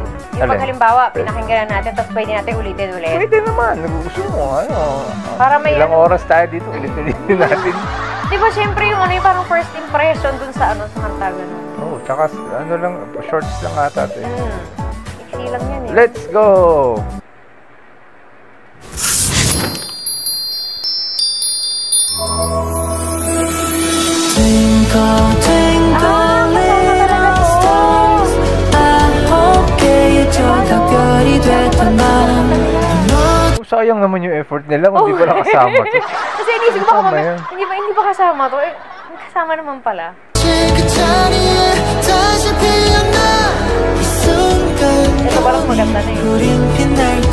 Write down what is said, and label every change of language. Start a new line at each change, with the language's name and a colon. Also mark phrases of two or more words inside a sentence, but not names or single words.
Filipino: Yung pag halimbawa, pinakinggan natin, tapos pwede natin ulitin ulit? Pwede naman. Gusto mo, ano. Para may ilang oras tayo dito, ulit-ulitin natin. Di ba, syempre yung ano yung parang
English: first impression
Filipino: dun sa ano, sa kanta gano'n. Oo, tsaka ano lang, shorts lang ata. Iksi lang yan eh.
English: Let's go! Twinkle, twinkle, little stars, I hope kayo
Korean: 별이 됐던 날.
Filipino: Sayang naman yung effort nila kung di pala kasama to. Kasi inisip ko hindi ba kasama to? Eh, kasama naman pala. Ito parang maganda na yun.